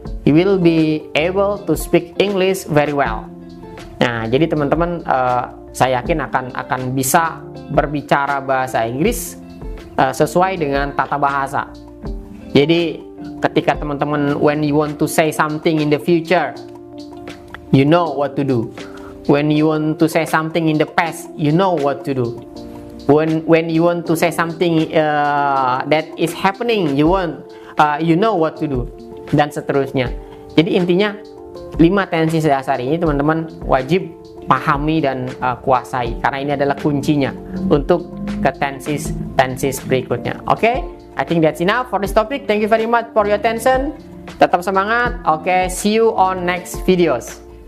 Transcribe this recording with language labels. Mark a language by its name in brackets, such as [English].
[English] you will be able to speak English very well. [Indonesian] Nah, jadi teman-teman, saya yakin akan bisa berbicara bahasa Inggris sesuai dengan tata bahasa. Jadi ketika teman-teman, [English] when you want to say something in the future, you know what to do. When you want to say something in the past, you know what to do. When you want to say something that is happening, you know what to do, [Indonesian] dan seterusnya. Jadi intinya 5 tenses dasar ini teman-teman wajib pahami dan kuasai, karena ini adalah kuncinya untuk ke tenses berikutnya. [English] Oke, I think that's enough for this topic. Thank you very much for your attention. [Indonesian] Tetap semangat. [English] Oke, see you on next videos.